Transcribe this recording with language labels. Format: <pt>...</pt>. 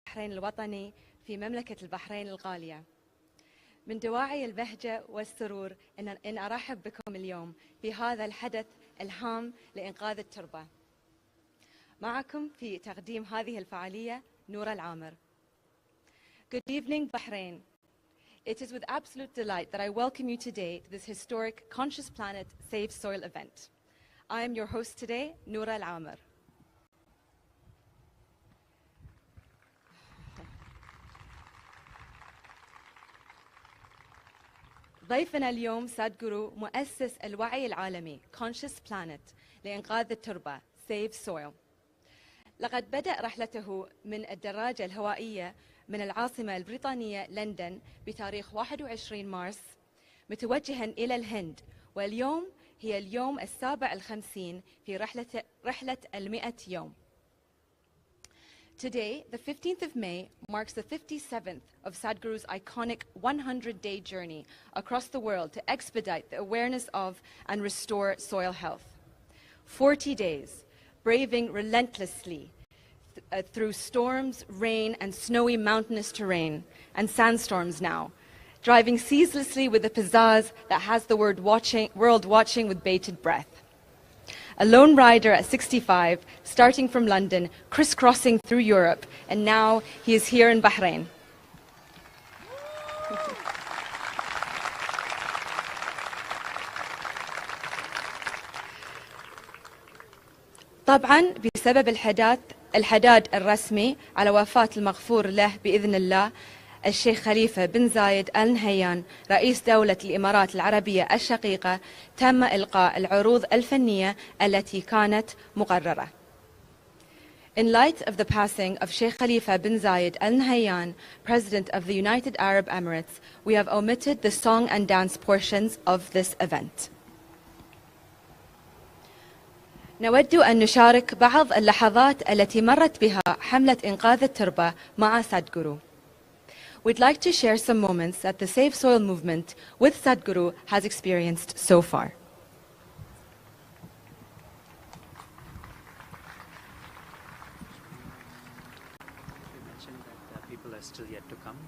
<ar>البحرين الوطني في مملكة البحرين الغالية. من دواعي البهجة والسرور إن أرحب بكم اليوم في هذا الحدث الهام لإنقاذ التربة. معكم في تقديم هذه الفعالية نورة العامر.</ar> <en>Good evening, Bahrain. It is with absolute delight that I welcome you today to this historic Conscious Planet Save Soil event. I am your host today, Noura Al-Amir.</en> <ar>ضيفنا اليوم سادغورو مؤسس الوعي العالمي Conscious Planet لإنقاذ التربة Save Soil. لقد بدأ رحلته من الدراجة الهوائية من العاصمة البريطانية لندن بتاريخ 21 مارس متوجها إلى الهند، واليوم هي اليوم ال57 في رحلة 100 يوم.</ar> <en>Today, the 15th of May, marks the 57th of Sadhguru's iconic 100-day journey across the world to expedite the awareness of and restore soil health. 40 days, braving relentlessly through storms, rain, and snowy mountainous terrain, and sandstorms now, driving ceaselessly with a pizzazz that has the world watching with bated breath. A lone rider at 65, starting from London, crisscrossing through Europe, and now he is here in Bahrain.</en> <ar>طبعا بسبب الحداد الرسمي على وفاة المغفور له بإذن الله الشيخ خليفة بن زايد آل نهيان رئيس دولة الإمارات العربية الشقيقة، تم إلقاء العروض الفنية التي كانت مقررة.</ar> <en>In light of the passing of Sheikh Khalifa bin Zayed Al Nahyan, President of the United Arab Emirates, we have omitted the song and dance portions of this event.</en> <ar>نود أن نشارك بعض اللحظات التي مرت بها حملة إنقاذ التربة مع Sadhguru.</ar> <en>We'd like to share some moments that the Save Soil movement with Sadhguru has experienced so far. You mentioned that people are still yet to come.</en>